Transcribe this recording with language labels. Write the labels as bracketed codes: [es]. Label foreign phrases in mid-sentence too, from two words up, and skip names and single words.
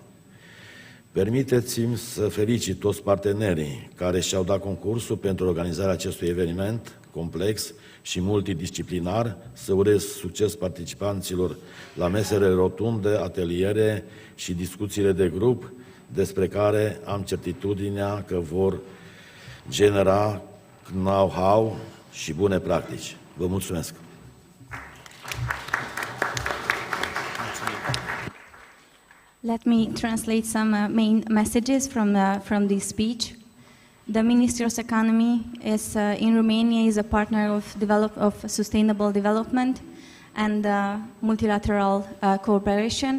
[ro] Permiteți-mi să felicit toți partenerii care și-au dat concursul pentru organizarea acestui eveniment complex și multidisciplinar, să urez succes participanților la mesele rotunde, ateliere și discuțiile de grup, despre care am certitudinea că vor genera know-how și bune practici. Vă mulțumesc! [en] Let me translate some main messages from this speech. The Ministry of Economy is in Romania is a partner of sustainable development and multilateral cooperation.